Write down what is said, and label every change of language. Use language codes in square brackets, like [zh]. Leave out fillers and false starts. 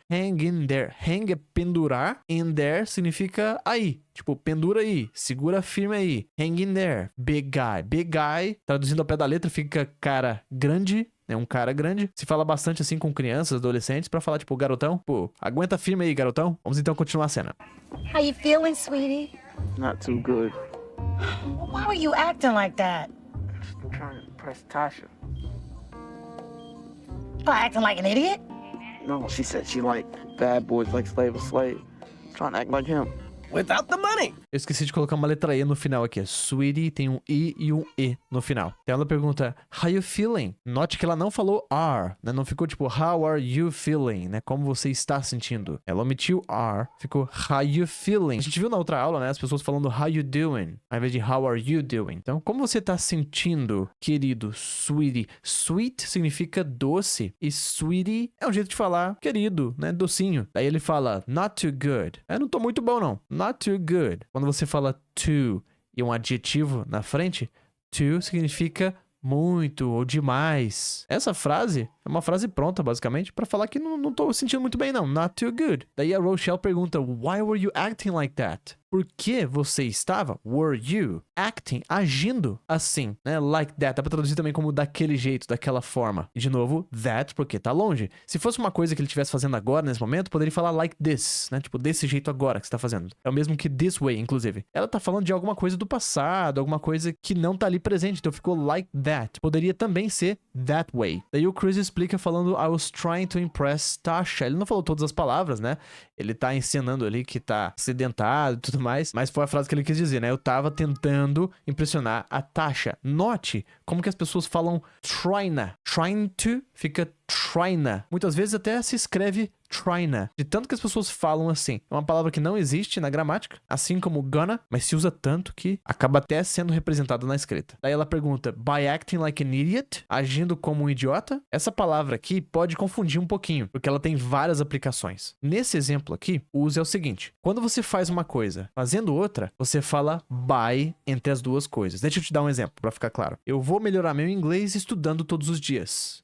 [en] Hang in there. [pt] Hang é pendurar. In there significa aí. Tipo, pendura aí. Segura firme aí. [en] Hang in there. Big guy. Big guy, [pt] traduzindo ao pé da letra, fica cara grande. É um cara grande. Se fala bastante assim com crianças, adolescentes, pra falar tipo, garotão. Pô, aguenta firme aí, garotão. Vamos então continuar a cena. [en] How you feeling, sweetie? Not too good. Why were you acting like that? I'm trying to impress Tasha. By acting like an idiot? No, she said she liked bad boys like Slave. I'm trying to act like him. Without the money. [pt] Eu esqueci de colocar uma letra E no final aqui. Sweetie tem um I e um E no final. Então ela pergunta, [en] how you feeling? [pt] Note que ela não falou are, né? Não ficou tipo, [en] how are you feeling, [pt] né? Como você está sentindo. Ela omitiu are, ficou [en] how you feeling. [pt] A gente viu na outra aula, né? As pessoas falando [en] how you doing, [pt] ao invés de [en] how are you doing. [pt] Então, como você está sentindo, querido, sweetie? Sweet significa doce e sweetie é um jeito de falar querido, né? Docinho. Daí ele fala, [en] not too good. [pt] Eu não tô muito bom, não. [en] Not too good. [pt] Quando você fala too e um adjetivo na frente, too significa muito ou demais. Essa frase é uma frase pronta, basicamente, pra falar que não tô sentindo muito bem, não. [en] Not too good. [pt] Daí a Rochelle pergunta, [en] why were you acting like that? [pt] Por que você estava, [en] were you, [pt] acting, agindo assim, né? [en] Like that. [pt] Dá pra traduzir também como daquele jeito, daquela forma. E de novo, that, porque tá longe. Se fosse uma coisa que ele estivesse fazendo agora, nesse momento, poderia falar [en] like this, [pt] né? Tipo, desse jeito agora que você tá fazendo. É o mesmo que [en] this way, [pt] inclusive. Ela tá falando de alguma coisa do passado, alguma coisa que não tá ali presente, então ficou [en] like that. [pt] Poderia também ser [en] that way. [pt] Daí o Chris explica falando, [en] I was trying to impress Tasha. [pt] Ele não falou todas as palavras, né? Ele tá ensinando ali que tá acidentado e tudo mais, mas foi a frase que ele quis dizer, né? Eu tava tentando impressionar a Tasha. Note como que as pessoas falam tryna. Trying to fica tryna. Muitas vezes até se escreve tryna. De tanto que as pessoas falam assim. É uma palavra que não existe na gramática, assim como gonna, mas se usa tanto que acaba até sendo representada na escrita. Daí ela pergunta, [en] by acting like an idiot? [pt] Agindo como um idiota? Essa palavra aqui pode confundir um pouquinho, porque ela tem várias aplicações. Nesse exemplo aqui, o uso é o seguinte. Quando você faz uma coisa fazendo outra, você fala by entre as duas coisas. Deixa eu te dar um exemplo, pra ficar claro. Eu vou melhorar meu inglês estudando todos os dias.